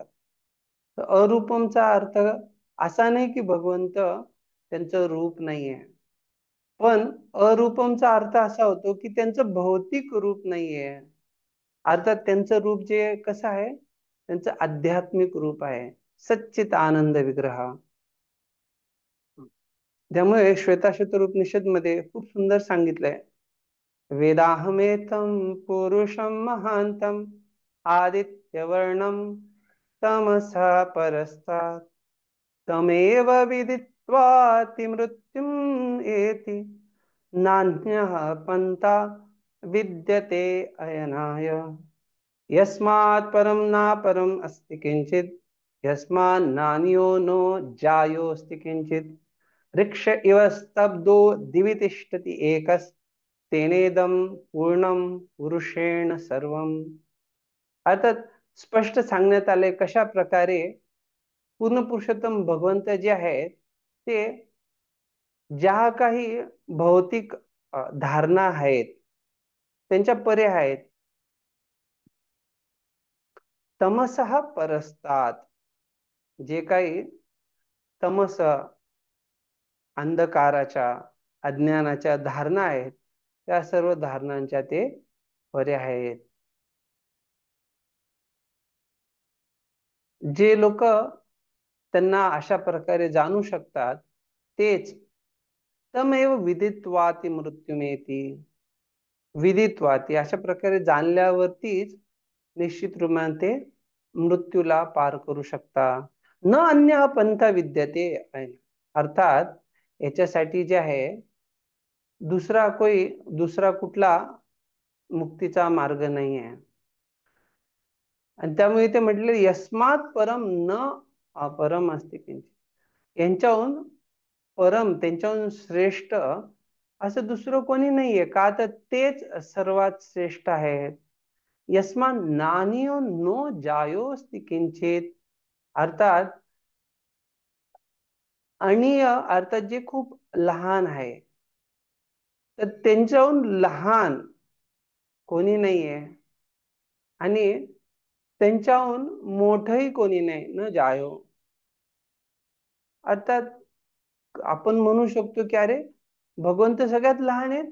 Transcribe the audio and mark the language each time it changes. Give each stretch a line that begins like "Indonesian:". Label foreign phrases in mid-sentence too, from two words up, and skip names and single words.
Marathi: तर अरूपमचा अर्थ असा नाही की भगवंत त्यांचं रूप नाहीये, पण अरूपमचा अर्थ असा होतो की त्यांचं भौतिक रूप नाहीये. अर्थात त्यांचं रूप जे कसं आहे, त्यांचं आध्यात्मिक रूप आहे,
Sanskrit: सच्चित आनंद विग्रह.
Marathi: त्यामुळे श्वेताश्वतर उपनिषद मध्ये खूप सुंदर सांगितलंय,
Sanskrit: वेदाहमेतं पुरुषं महांतं आदित्यवर्णं तमसा परस्तात् तमेव विदित्वाति मृत्युम् एति नान्यः पन्था विद्यते अयनाय यस्मात् परं नापरम् अस्ति किंचित् यस्मात् नान्यो नो जायोस्ति किंचित् वृक्ष इव स्तब्धो दिवि तिष्ठति एकस् तेनेदं पूर्णं पुरुषेण सर्वम.
Marathi: अर्थात स्पष्ट सांगण्यात आले कशा प्रकारे पूर्ण पुरुषोत्तम भगवंत जे आहेत ते ज्या काही भौतिक धारणा आहेत त्यांच्या परे आहेत.
Sanskrit: तमसः परस्तात,
Marathi: जे काही तमस अंधकाराच्या अज्ञानाच्या धारणा आहेत त्या सर्व धारणांच्या ते परे आहेत. जे लोक त्यांना अशा प्रकारे जाणू शकतात तेच
Sanskrit: तमेव विदित्वाति मृत्युमेति,
Marathi: विदित्वाति अशा प्रकारे जाणल्यावरतीच निश्चित रूपाने ते मृत्यूला पार करू शकता.
Sanskrit: न अन्य पंथ विद्यते,
Marathi: अर्थात याच्यासाठी जे आहे दुसरा कुठला मुक्तीचा मार्ग नाही आहे. आणि त्यामुळे ते म्हटले
Sanskrit: यस्मात परम न अपरम अस्ति किंचित,
Marathi: यांच्याहून परम, त्यांच्याहून श्रेष्ठ असं दुसरं कोणी नाहीये. का तर तेच सर्वात श्रेष्ठ आहेत.
Sanskrit: यस्मात नान्यो नो जायोस्ति किंचित,
Marathi: अर्थात अणीय अर्थात जे खूप लहान आहे, तर त्यांच्याहून लहान कोणी नाहीये आणि त्यांच्याहून मोठही कोणी नाही.
Sanskrit: न जायो
Marathi: अर्थात आपण म्हणू शकतो की अरे भगवंत सगळ्यात लहान आहेत.